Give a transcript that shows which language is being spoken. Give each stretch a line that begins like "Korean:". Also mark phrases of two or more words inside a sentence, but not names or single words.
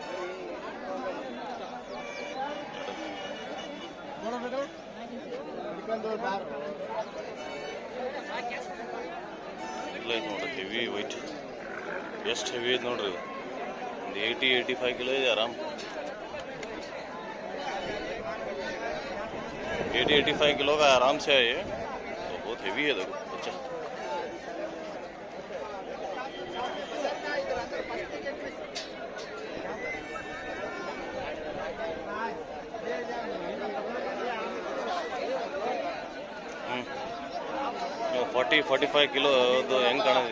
Kannada: ಇಲ್ಲ ಐತೆ ನೋಡ್ರಿ,
English: heavy weight.
Kannada: ಎಷ್ಟು ಹೆವಿ ಐತೆ ನೋಡ್ರಿ, ಒಂದು 80-85 ಕಿಲೋ ಇದೆ ಆರಾಮ್.
Hindi: 80-85 किलो का आराम से है ये, तो बहुत हेवी है देखो बच्चा.
Kannada: ನೀವು 40-45 ಕಿಲೋ ಹೆಂಗೆ ಕಾಣುತ್ತೆ?